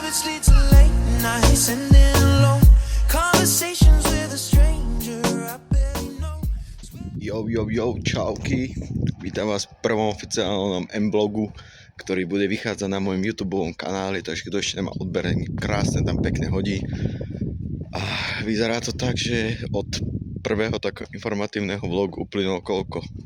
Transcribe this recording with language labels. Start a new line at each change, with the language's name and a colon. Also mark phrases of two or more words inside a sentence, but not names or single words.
English: habits lead to late nights ending alone. Conversations with a stranger I barely know.
Slovak: Yo, čauky. Vítam vás v prvom oficiálnom M-blogu, ktorý bude vychádzať na mojom YouTubeovom kanáli, takže kto ešte nemá odberený, krásne tam pekne hodí. A vyzerá to tak, že od prvého takého informatívneho vlogu uplynulo koľko?